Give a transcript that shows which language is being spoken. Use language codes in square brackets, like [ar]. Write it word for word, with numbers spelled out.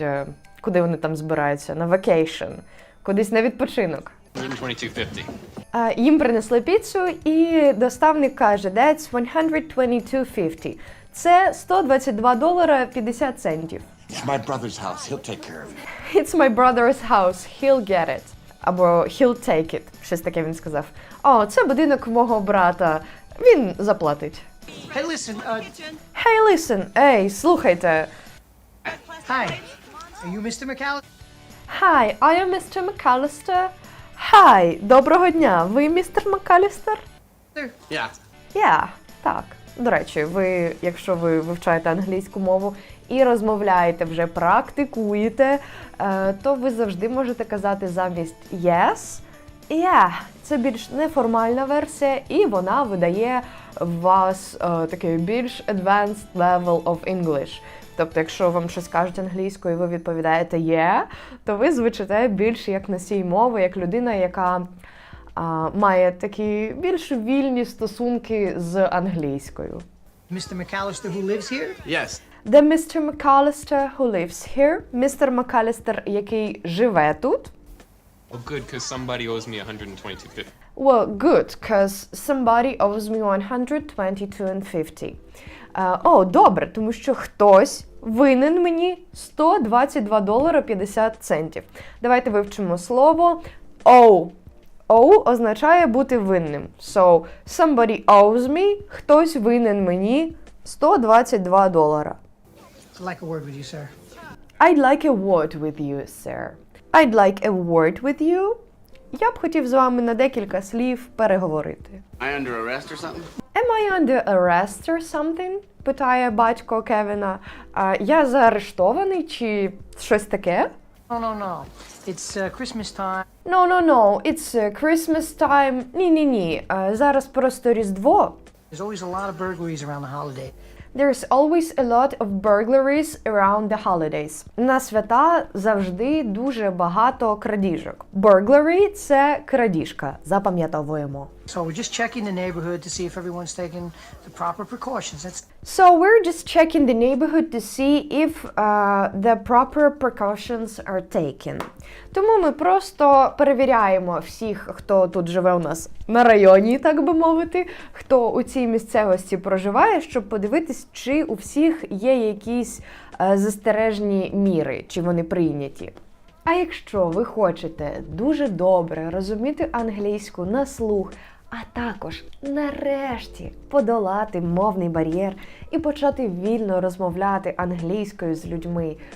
[uk] е, Куди вони там збираються? На vacation. Кудись на відпочинок. [en] one twenty-two fifty. [uk] А, їм принесли піцу, і доставник каже, [en] that's one twenty-two fifty. [uk] Це сто двадцять два долара п'ятдесят центів. [en] It's my brother's house. He'll take care of it. It's my brother's house, he'll get it. [uk] Або [en] he'll take it, [uk] щось таке він сказав. О, це будинок мого брата, він заплатить. [en] Hey, listen, uh, Hey, listen, [uk] ей, слухайте. [en] hi. Are you Mister McAllister? Hi, I am mister McAllister. [uk] Hi, доброго дня, ви містер Макалістер? [en] Yeah. [uk] Я, так. До речі, ви, якщо ви вивчаєте англійську мову і розмовляєте, вже практикуєте, е, то ви завжди можете казати замість yes, yeah. Це більш неформальна версія, і вона видає в вас е, такий більш [en] advanced level of English. [uk] Тобто, якщо вам щось кажуть англійською, і ви відповідаєте yeah, то ви звучите більш як носій мови, як людина, яка а, має такі більш вільні стосунки з англійською. [en] Mister McAllister who lives here? Yes. The mister McAllister who lives here, [uk] містер Макалістер, який живе тут. [en] Well, good, because somebody owes me one twenty-two fifty. Well, good, because somebody owes me one twenty-two fifty. [uk] Е, О, добре, тому що хтось винен мені сто двадцять два долара п'ятдесят центів. Давайте вивчимо слово owe. Owe означає бути винним. [en] So, somebody owes me, [uk] хтось винен мені сто двадцять два долара. [en] I'd like a word with you, sir. I'd like a word with you, sir. I'd like a word with you. [uk] Я б хотів з вами на декілька слів переговорити. [en] I under arrest or something? Am I under arrest or something? [uk] Питає батько Кевіна. А, я заарештований чи щось таке? [en] No, no, no. It's uh, Christmas time. No, no, no, it's uh, Christmas time. [uk] Ні-ні-ні, а, зараз просто Різдво. [en] There's always a lot of burglaries around the holiday. There's always a lot of burglaries around the holidays. [uk] На свята завжди дуже багато крадіжок. Burglary – це крадіжка, запам'ятовуємо. [en] So we're just checking the neighborhood to see if everyone's taking the proper precautions. That's So we're just checking the neighborhood to see if uh, the proper precautions are taken. [uk] Тому ми просто перевіряємо всіх, хто тут живе у нас на районі, так би мовити, хто у цій місцевості проживає, щоб подивитись, чи у всіх є якісь е, застережні міри, чи вони прийняті. А якщо ви хочете дуже добре розуміти англійську на слух, а також нарешті подолати мовний бар'єр і почати вільно розмовляти англійською з людьми,